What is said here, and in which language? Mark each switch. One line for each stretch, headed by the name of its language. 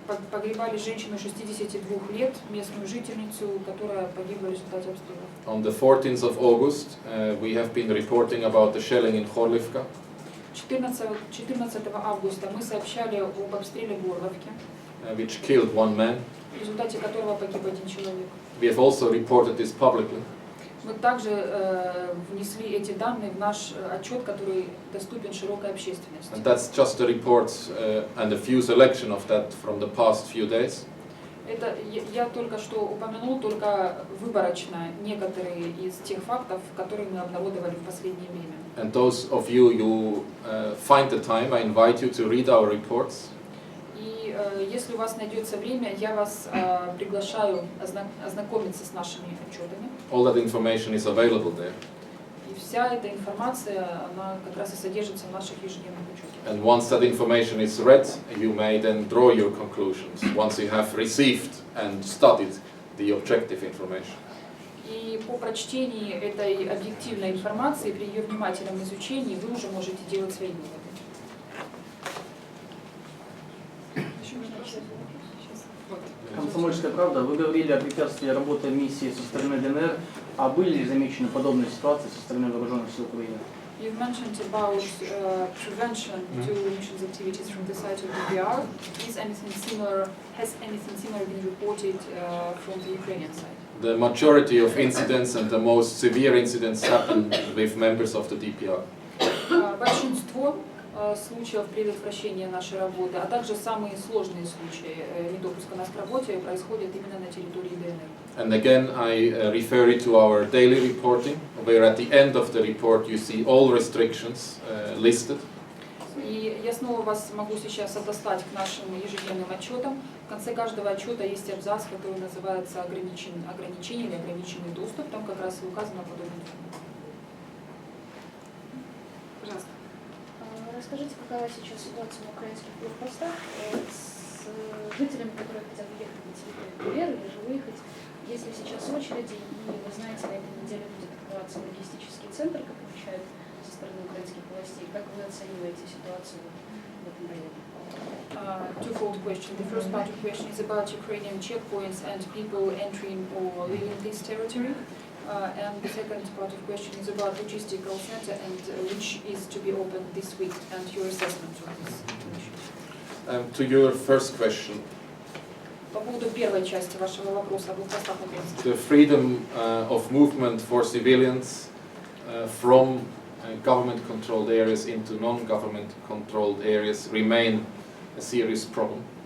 Russian: Погребали женщину 62 лет, местную жительницу, которая погибла в результате обстрела.
English: On the 14th of August, we have been reporting about the shelling in Khorlivka.
Russian: 14 августа мы сообщали об обстреле Горловки,
English: which killed one man.
Russian: в результате которого погиб один человек.
English: We have also reported this publicly.
Russian: Мы также внесли эти данные в наш отчет, который доступен широкой общественности.
English: And that's just a report and a few selection of that from the past few days.
Russian: Это я только что упомянул только выборочно некоторые из тех фактов, которые мы обнародовали в последнее время.
English: And those of you find the time, I invite you to read our reports.
Russian: И если у вас найдется время, я вас приглашаю ознакомиться с нашими отчетами.
English: All that information is available there.
Russian: И вся эта информация, она как раз и содержится в наших ежедневных учетах.
English: And once that information is read, you may then draw your conclusions, once you have received and studied the objective information.
Russian: И по прочтении этой объективной информации, при ее внимательном изучении, вы уже можете делать свои выводы. Комсомольская правда. Вы говорили о препятствии работы миссии со стороны ДНР. А были ли замечены подобные ситуации со стороны вооруженных сил Украины?
English: You've mentioned about prevention to missions activities from the side of DPR. Has anything similar been reported from the Ukrainian side? The majority of incidents and the most severe incidents happen with members of the DPR.
Russian: Большинство случаев предотвращения нашей работы, а также самые сложные случаи недопуска нас к работе происходят именно на территории ДНР.
English: And again, I refer you to our daily reporting, where at the end of the report you see all restrictions listed.
Russian: И я снова вас могу сейчас отослать к нашим ежедневным отчетам. В конце каждого отчета есть абзац, который называется ограничение или ограниченный доступ. Там как раз и указано подобное. Пожалуйста. Расскажите, какая сейчас ситуация на украинских блокпостах с жителями, которые хотят уехать на территорию ДНР или же выехать? Есть ли сейчас очереди, и вы знаете, на этой неделе будет открываться логистический центр, как обещают со стороны украинских властей. Как вы оцениваете ситуацию в этом районе?
English: Twofold question. The first part of the question is about Ukrainian checkpoints and people entering or leaving this territory. And the second part of the question is about logistical center and which is to be opened this week and your assessment of this issue. To your first question,
Russian: По поводу первой части вашего вопроса о блокпостах украинских.
English: the freedom of movement for civilians from government-controlled areas into non-government-controlled areas remain a serious problem.